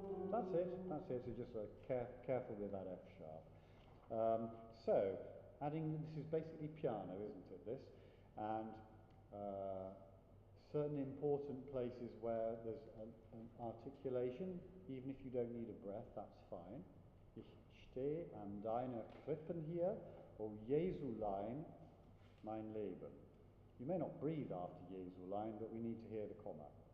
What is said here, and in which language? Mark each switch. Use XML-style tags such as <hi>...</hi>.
<en>That's it, so just careful with that F sharp. So, adding, this is basically piano, isn't it, this? And certain important places where there's an articulation, even if you don't need a breath, that's fine.</en> <de>Ich stehe an deiner Krippen hier, o Jesulein, mein Leben.</de> <en>You may not breathe after Jesulein, but we need to hear the comma.</en>